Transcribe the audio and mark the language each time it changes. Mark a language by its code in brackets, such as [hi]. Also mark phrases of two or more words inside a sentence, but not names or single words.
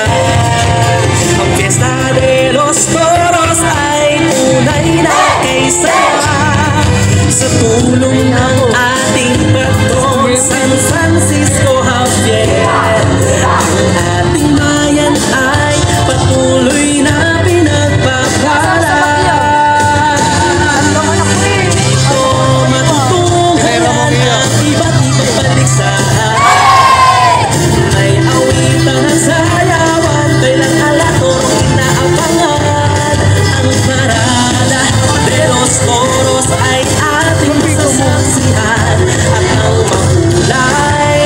[tl] Ang [es] fiesta de los toros [tl] ay tunay na kay saya. Sa tulong ng ating patron San Francisco Javier, ang ating bayan ay patuloy na pinagpapala. Dito matutunghayan ang iba't ibang balisahan. May awitan at sayawan, kailang alatorong inaabangan. Ang [es] parada de los toros [tl] ay ating sasaksihan. At ang mahulay